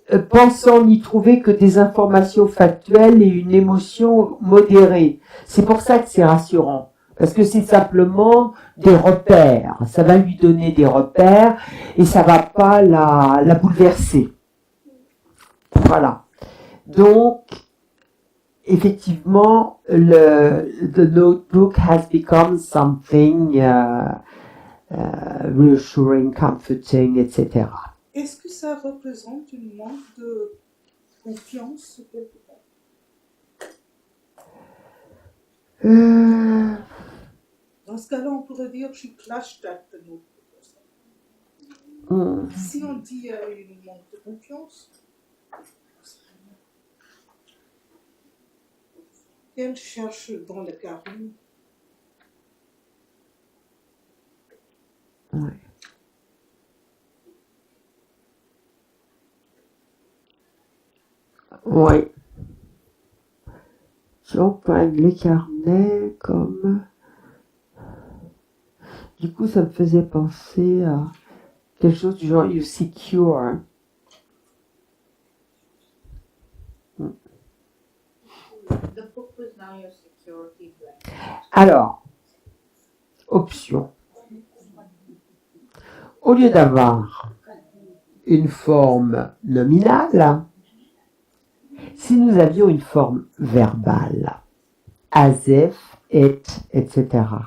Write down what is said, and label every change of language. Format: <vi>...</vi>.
<fr>pensant n'y trouver que des informations factuelles et une émotion modérée. C'est pour ça que c'est rassurant. Parce que c'est simplement des repères. Ça va lui donner des repères et ça va pas la bouleverser. Voilà. Donc, effectivement,</fr> <en>the notebook has become something reassuring, comforting, etc.</en> <fr>Est-ce que ça représente une manque de confiance quelque part? Dans ce cas-là, on pourrait dire</fr> <en>she clashed at the notebook.</en> <fr>Si on dit une manque de confiance, elle cherche dans le carnet. Ouais. Oui. Si on prend les carnets comme... Du coup, ça me faisait penser à quelque chose du genre</fr> <en>you secure. The book was now your security blanket.</en> <fr>Alors, option. Au lieu d'avoir une forme nominale, si nous avions une forme verbale,</fr> <en>as if, it, etc.</en>